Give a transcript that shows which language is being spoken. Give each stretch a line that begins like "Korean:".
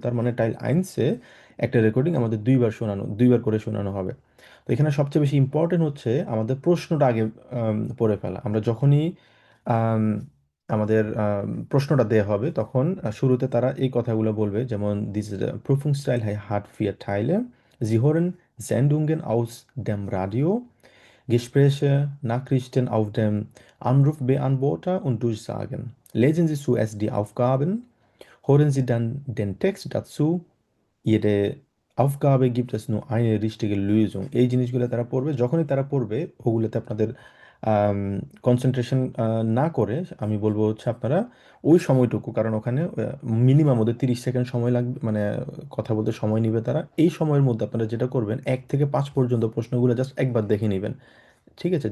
Bangla: তার মানে টাইল আইনসে একটা রেকর্ডিং আমাদের 2বার করে শোনানো হবে। তো এখানে সবচেয়ে বেশি ইম্পর্টেন্ট হচ্ছে আমাদের প্রশ্নটা আগে পড়ে ফেলা। আমরা যখনই আম, আমাদের প্রশ্নটা দেয়া হবে তখন শুরুতে তারা এই কথাগুলো বলবে, যেমন this
German: Prüfungsteil hat vier Teile. Sie hören Sendungen aus dem Radio, Gespräche, Nachrichten auf dem Anrufbeantworter und Durchsagen. Lesen Sie zuerst die Aufgaben, hören Sie dann den Text dazu. Jede Aufgabe gibt es nur eine richtige Lösung।
Bangla: এই জিনিসগুলো তারা পড়বে। যখনই তারা পড়বে ওগুলোতে আপনাদের concentration না করে আমি বলবো হচ্ছে আপনারা ওই সময়টুকু, কারণ ওখানে মিনিমাম ওদের 30 সেকেন্ড সময় লাগবে, মানে কথা বলতে সময় নিবে তারা। এই সময়ের মধ্যে আপনারা যেটা করবেন 1 থেকে 5 পর্যন্ত প্রশ্নগুলো জাস্ট একবার দেখে নেবেন, ঠিক আছে?